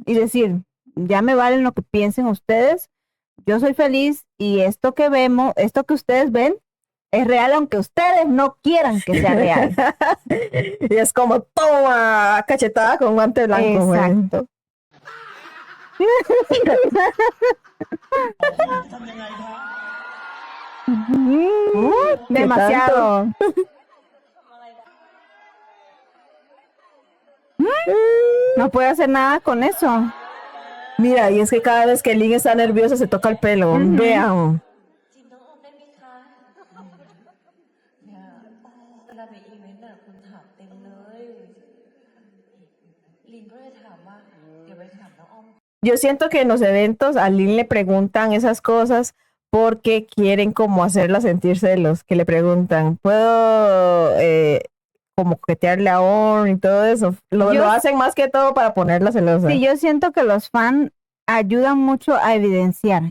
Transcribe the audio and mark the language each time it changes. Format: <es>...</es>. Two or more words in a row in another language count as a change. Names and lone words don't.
<es>Y decir, ya me valen lo que piensen ustedes, yo soy feliz y esto que vemos, esto que ustedes ven, es real aunque ustedes no quieran que sea real. Y es como, toma, cachetada con guante blanco, güey. Exacto.</es> <th>ทำยังไงคะ</th> <es>Demasiado. No puede hacer nada con eso. Mira, y es que cada vez que Lin está nerviosa se toca el pelo. Vean.</es> <th>จินน้องออมได้ไหมคะเนี่ยเวลาไปอีเวนต์น่ะคุณถามเต็มเลย ลินก็เลยถามว่า เดี๋ยวไปถามน้องออม</th> <es>Yo siento que en los eventos a Lin le preguntan esas cosas porque quieren como hacerla sentir celos, que le preguntan, ¿puedo como coquetearle a Orn y todo eso? Lo hacen más que todo para ponerla celosa. Sí, yo siento que los fans ayudan mucho a evidenciar.</es>